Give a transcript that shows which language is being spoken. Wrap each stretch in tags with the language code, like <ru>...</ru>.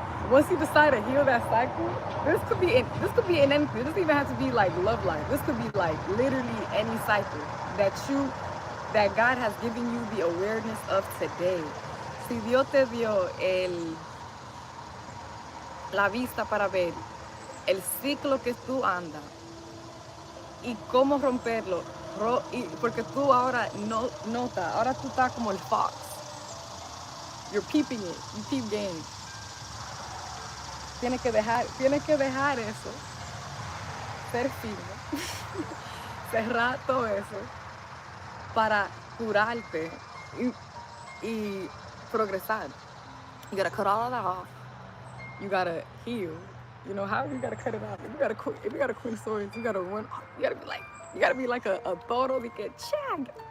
<en>Once you decide to heal that cycle, this could be in anything. It doesn't even have to be like love life. This could be like literally any cycle that God has given you the awareness of today.</en> <es>Si Dios te dio la vista para ver el ciclo que tú andas y cómo romperlo, porque tú ahora nota, ahora tú estás como el fox.</es> <en>You're peeping it, you peep game.</en> <es>Tienes que dejar eso, ser firme, cerrar todo eso para curarte y progresar.</es> <en>You gotta cut all of that off. You gotta heal. You know, however you gotta cut it off. If you got a Queen of Swords, you gotta run. You gotta be like a</en> <es>toro de que chag.</es>